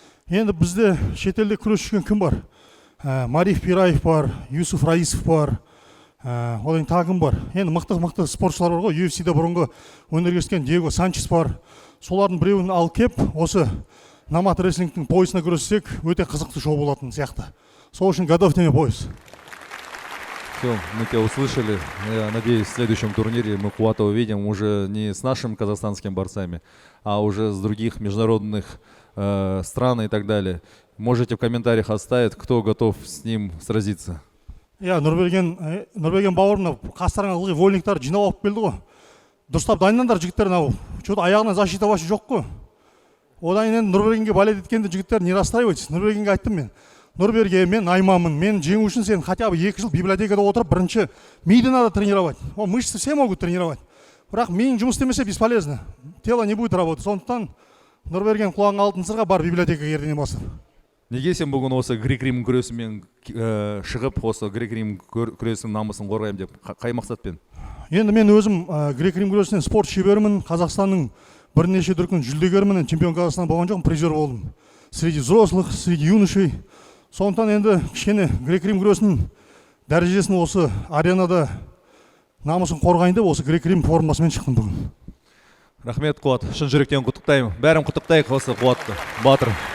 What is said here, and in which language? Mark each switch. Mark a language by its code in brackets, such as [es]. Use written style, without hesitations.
[kk] Енді бізде шетелде күрескен кім бар? Мариф Пираев бар, Юсуф Раисов бар, одан тағым бар. Енді мықты спортшылар бар ғой, UFC-де бұрынғы өнер көрсеткен Диего Санчес бар. Солардың біреуін алып кеп, осы Номад рестлингтің поясына күрессек, өте қызықты шоу болатын сияқты. [ru] Сол үшін готов теме пояс. Все, мы тебя услышали. Я надеюсь, в следующем турнире мы Куата увидим уже не с нашими казахстанскими борцами, а уже с других международных стран и так далее. Можете в комментариях оставить, кто готов с ним сразиться. [kk] Нұрберген бауырына қастарыңа ылғи вольниктар жинап алып келді ғой. Дұрыстап дайындандар жігіттер, что-то аяғына защита ваша жоқ қой. Одан кейін Нұрбергенге балет еткенде жігіттер не расстраивайтесь. Нұрбергенге айттым мен. Нұрберген, мен Айманмын, мен жеңу үшін сен хотя бы 2 жыл библиотекада отырып, бірінші миды надо тренировать. [ru] Мышцы все могут тренировать. [kk] Бірақ миың жұмыс істемесе бесполезно. Тело не будет работать. Сондықтан Нұрберген құлағың алтын сырға бар библиотекаға ертеңнен бастап. Неге сен бүгін осы грек-рим күресімен шығып, осы грек-рим күресінің намысын қорғаймын деп, қай мақсатпен? Енді мен өзім грек-рим күресінен спорт шеберімін, Қазақстанның бірнеше дүркін жүлдегерімін, чемпион Қазақстан болған жоқпын, призер болдым. [ru] Среди взрослых, среди юношей. [kk] Сондықтан енді кішкене грек-рим күресінің дәрежесін осы аренада намысын қорғайын деп, осы грек-рим формасымен шықтым бүгін. Рахмет, Қуат. Шын жүректен құттықтаймын. Бәрін құттықтайық осы Қуатты. Батыр.